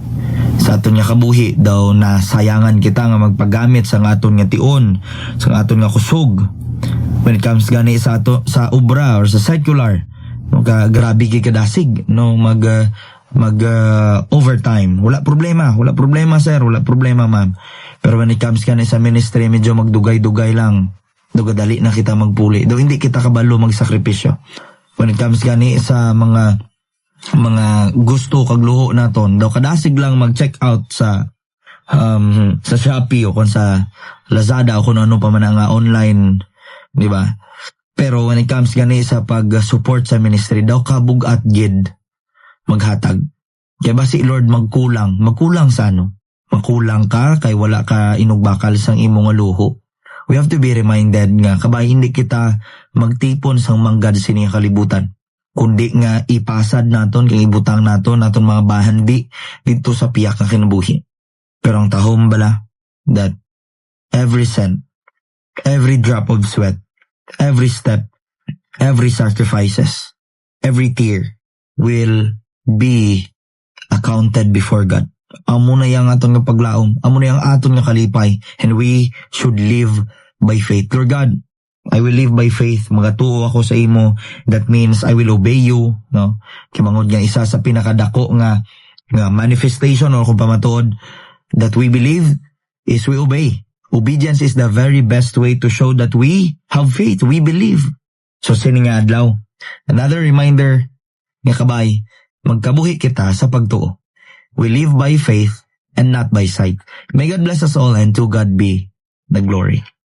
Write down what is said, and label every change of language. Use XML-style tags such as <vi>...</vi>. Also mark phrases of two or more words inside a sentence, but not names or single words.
<hil>Sa aton nga kabuhi daw na sayangan kita nga magpagamit sa aton nga tion, sa aton nga kusog.</hil> <en>When it comes</en> <hil>gani sa obra or sa secular, grabe kadasig mag overtime. Wala problema sir, wala problema ma'am. Pero</hil> <en>when it comes</en> <hil>sa ministry, medyo magdugay-dugay lang. Dugadali na kita magpuli. Do hindi kita kabalo magsakripisyo.</hil> <en>When it comes</en> <hil>sa mga gusto kag luho naton, daw kadasig lang mag-check out sa Shopee o kung sa Lazada o kung ano pa man ang online, di ba? Pero</hil> <en>when it comes</en> <hil>sa pag-support sa ministry, daw kabugat gid maghatag. Kaya ba si Lord magkulang sa ano? Magkulang ka kay wala ka inugbakal sang imong luho.</hil> <en>We have to be reminded</en> <hil>nga kabay hindi kita magtipon sang manggad sini kalibutan. Kundi nga ipasad naton kay ibutang naton mga bahandi dito sa piyak nga kinabuhi. Pero ang tahom bala</hil> <en>that every cent, every drop of sweat, every step, every sacrifices, every tear will be accounted before God.</en> <hil>Amo na yang aton nga paglaom, amo na yang aton nga kalipay,</hil> <en>and we should live by faith. Lord God, I will live by faith.</en> <hil>Magatuo ako sa imo.</hil> <en>That means I will obey you, no?</en> <hil>Kimangod nga isa sa pinakadako nga manifestation or kung pamatuod</hil> <en>that we believe is we obey. Obedience is the very best way to show that we have faith, we believe.</en> <hil>So sini nga adlaw, another reminder nga kabay, magkabuhi kita sa pagtuo.</hil> <en>We live by faith and not by sight. May God bless us all, and to God be the glory.</en>